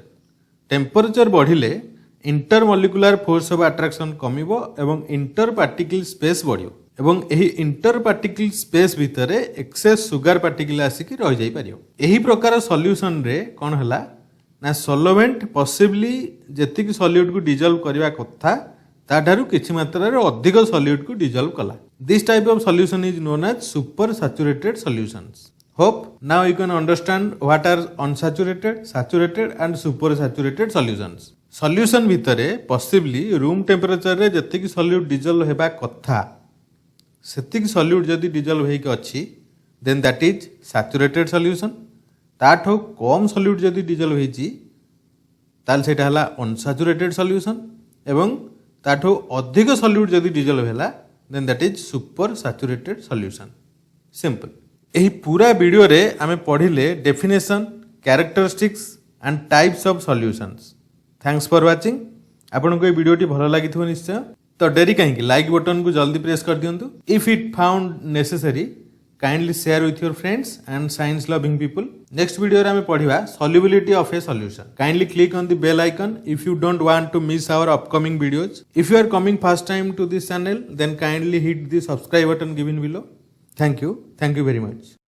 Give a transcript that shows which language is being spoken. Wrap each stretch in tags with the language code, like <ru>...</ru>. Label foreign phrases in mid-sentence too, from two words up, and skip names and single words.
<or>ଟେମ୍ପରେଚର ବଢ଼ିଲେ</or> <en>intermolecular force of attraction</en> <or>କମିବ ଏବଂ</or> <en>inter particle space</en> <or>ବଢ଼ିବ ଏବଂ ଏହି</or> <en>inter particle space</en> <or>ଭିତରେ</or> <en>excess sugar particle</en> <or>ଆସିକି ରହିଯାଇପାରିବ। ଏହି ପ୍ରକାର ସଲ୍ୟୁସନରେ କ'ଣ ହେଲା ନା</or> <en>solvent possibly</en> <or>ଯେତିକି</or> <en>soluteକୁ dissolve</en> <or>କରିବା କଥା ତାଠାରୁ କିଛି ମାତ୍ରାରେ ଅଧିକ</or> <en>soluteକୁ dissolve</en> <or>କଲା।</or> <en>This type of solution is known as super saturated solutions. Hope now you can understand what are unsaturated, saturated and supersaturated solutions.</en> <or>Solution ଭିତରେ</or> <en>possibly room temperature</en> <or>ରେ ଯେତିକି</or> <en>solute dissolve</en> <or>ହେବା କଥା ସେତିକି solute ଯଦି dissolve ହେଇକି ଅଛି</or> <en>then that is saturated solution.</en> <or>ତାଠୁ କମ୍ solute ଯଦି dissolve ହେଇଛି ତାହେଲେ ସେଇଟା ହେଲା</or> <en>unsaturated solution</en> <or>ଏବଂ ତାଠୁ ଅଧିକ solute ଯଦି dissolve ହେଲା</or> <en>then that is supersaturated solution. Simple.</en> <or>ଏହି ପୁରା ଭିଡ଼ିଓରେ ଆମେ ପଢ଼ିଲେ</or> <en>definition, characteristics and types of solutions. Thanks for watching.</en> <or>ଆପଣଙ୍କୁ ଏହି ଭିଡ଼ିଓଟି ଭଲ ଲାଗିଥିବ ନିଶ୍ଚୟ। ତ ଡେରି କାହିଁକି,</or> <en>like buttonକୁ</en> <or>ଜଲ୍ଦି ପ୍ରେସ୍ କରିଦିଅନ୍ତୁ।</or> <en>If it found necessary kindly share with your friends and science loving people.</en> <or>ନେକ୍ସଟ ଭିଡ଼ିଓରେ ଆମେ ପଢ଼ିବା</or> <en>solubility of a solution. Kindly click on the bell icon if you don't want to miss our upcoming videos. If you are coming first time to this channel then kindly hit the subscribe button given below. Thank you very much.</en>